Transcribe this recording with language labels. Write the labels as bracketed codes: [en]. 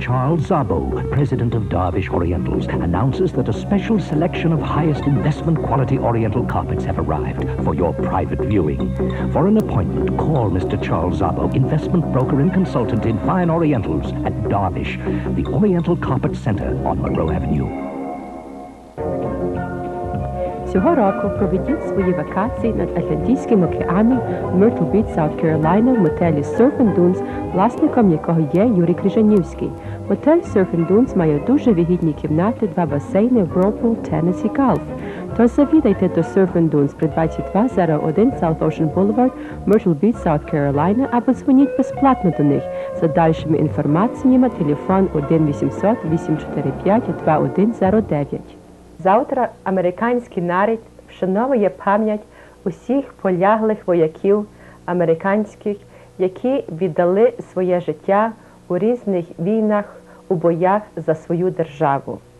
[en] Charles Zabo, president of Dervish Orientals, announces that a special selection of highest investment quality Oriental carpets have arrived for your private viewing. For an appointment, call Mr. Charles Zabo, investment broker and consultant in fine Orientals at Dervish, the Oriental Carpet Center on Monroe Avenue. [uk] Цього року проведіть свої вакації над Атлантичним океаном в Myrtle Beach, South Carolina в мотелі Surf and Dunes, власником якого є Юрій Крижанівський. Мотель Surf and Dunes має дуже вигідні кімнати, 2 басейни, Whirlpool, теніс і гольф. Тож завідайте до Surf and Dunes при 2201 South Ocean Boulevard, Myrtle Beach, South Carolina, або дзвоніть безплатно до них. За дальшими інформаціями телефон 1-800-845-2109. Завтра американський народ вшановує пам'ять усіх поляглих вояків американських, які віддали своє життя у різних війнах, у боях за свою державу.